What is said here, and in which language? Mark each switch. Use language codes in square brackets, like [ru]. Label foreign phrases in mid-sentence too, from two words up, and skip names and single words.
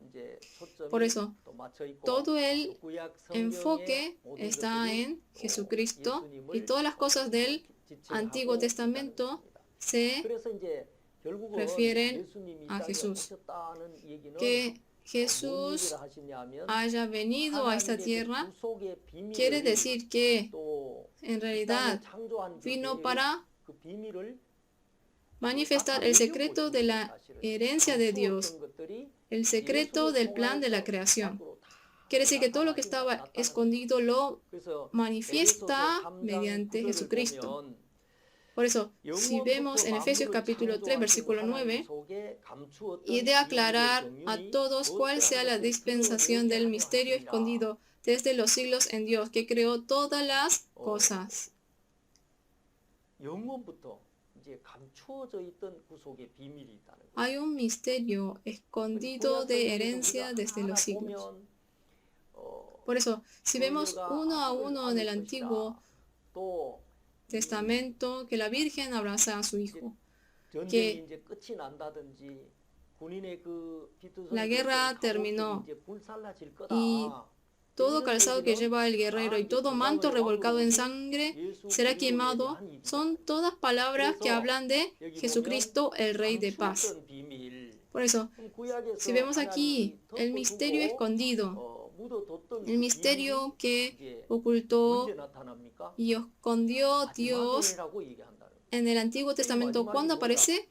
[es] Por eso, todo el enfoque está en Jesucristo y todas las cosas del Antiguo Testamento se refieren a Jesús. Que Jesús [ko] 얘기를 하시냐면 [es] haya venido a esta [ko] 하나님의 그 [es] tierra, [ko] 구속의 비밀을 [es] quiere decir que [ko] 또 [es] en [ko] 이 [es] realidad [ko] 땅을 창조한 그 [es] vino [ko] 계획, [es] para [ko] 그 비밀을 [es] manifestar el secreto de la herencia de Dios, el secreto del plan de la creación. Quiere decir que todo lo que estaba escondido lo manifiesta mediante Jesucristo. Por eso, si vemos en Efesios capítulo 3, versículo 9, y de aclarar a todos cuál sea la dispensación del misterio escondido desde los siglos en Dios, que creó todas las cosas. [ko] 영원부터 이제 감추어져 있던 구속의 비밀이 있다는 거예요. [es] Hay un misterio escondido de herencia desde los siglos. Por eso, si vemos uno a uno en el Antiguo [ko] 또 [es] Testamento que la Virgen abrazaba a su hijo, [ko] 전쟁이 [es] que [ko] 이제 끝이 난다든지 군인의 그 [es] la guerra terminó [ko] 이제 불살라질 거다. [es] y todo calzado que lleva el guerrero y todo manto revolcado en sangre será quemado, son todas palabras que hablan de Jesucristo, el Rey de paz. Por eso, si vemos aquí el misterio escondido, el misterio que ocultó y escondió Dios en el Antiguo Testamento, ¿cuándo aparece?